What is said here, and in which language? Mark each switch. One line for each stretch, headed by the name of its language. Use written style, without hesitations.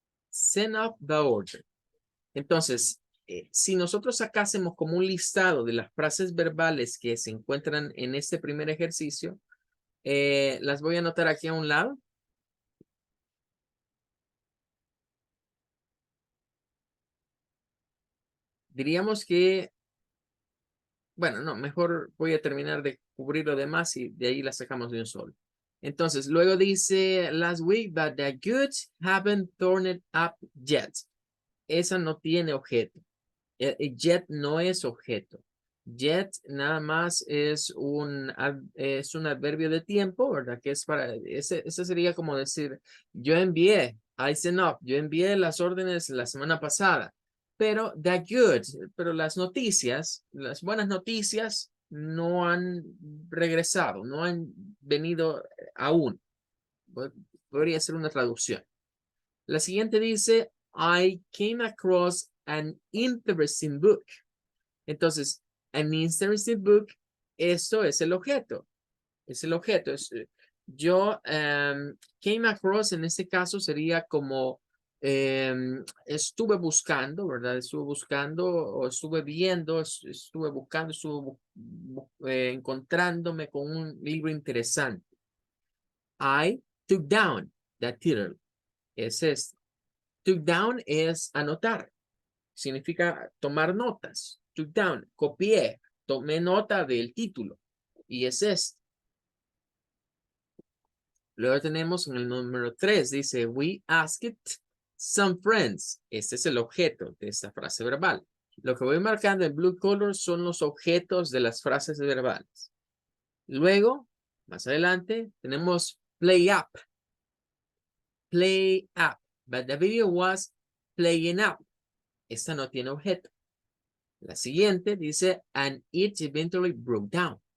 English: Send up the order.
Spanish: Entonces, si nosotros sacásemos como un listado de las frases verbales que se encuentran en este primer ejercicio, las voy a anotar aquí a un lado. Diríamos que, bueno, no, mejor voy a terminar de cubrir lo demás y de ahí las sacamos de un solo. Entonces, luego dice,
English: last week, but the goods haven't turned up yet.
Spanish: Esa no tiene objeto. Yet no es objeto. Yet nada más es un adverbio de tiempo, ¿verdad? Que es para, ese sería como decir, yo envié,
English: I sent up,
Spanish: yo envié las órdenes la semana pasada, pero pero las noticias, las buenas noticias no han regresado, no han venido aún. Podría ser una traducción. La siguiente dice,
English: I came across an interesting book.
Spanish: Entonces, an interesting book, esto es el objeto. Es el objeto. Yo came across, en este caso sería como estuve buscando, ¿verdad? Estuve buscando o estuve viendo, estuve buscando, estuve encontrándome con un libro interesante.
English: I took down that title.
Spanish: Es este. Took down es anotar. Significa tomar notas. Took down, copié, tomé nota del título. Y es este. Luego tenemos en el número 3, dice,
English: we asked some friends.
Spanish: Este es el objeto de esta frase verbal. Lo que voy marcando en blue color son los objetos de las frases verbales. Luego, más adelante, tenemos play up.
English: Play up. But the video was playing up.
Spanish: Esta no tiene objeto. La siguiente dice,
English: and it eventually broke down.